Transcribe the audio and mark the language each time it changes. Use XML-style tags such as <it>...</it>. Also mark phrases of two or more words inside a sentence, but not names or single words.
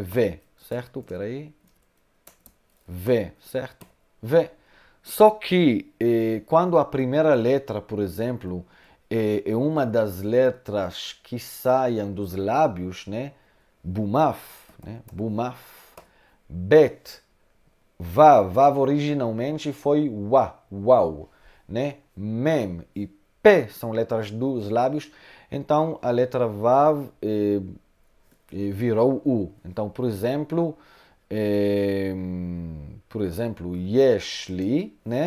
<pt>V, certo? Peraí. V, certo? V. Só que quando a primeira letra, por exemplo, é uma das letras que saiam dos lábios, né? Bumaf, né? Bumaf. Bet. Vav. Vav originalmente foi wa, uau, né? Mem e P são letras dos lábios. Então, a letra Vav virou U. Então, por exemplo, Yeshli, né?</pt>